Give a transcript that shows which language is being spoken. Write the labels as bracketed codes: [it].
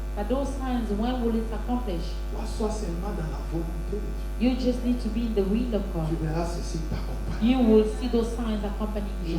[en] But those signs, when will it accomplish? [fr] toi sois seulement dans la volonté de Dieu. [en] You just need to be in the will of God. [fr] Tu verras ces signes t'accompagner. [en] You will see those signs accompanying you.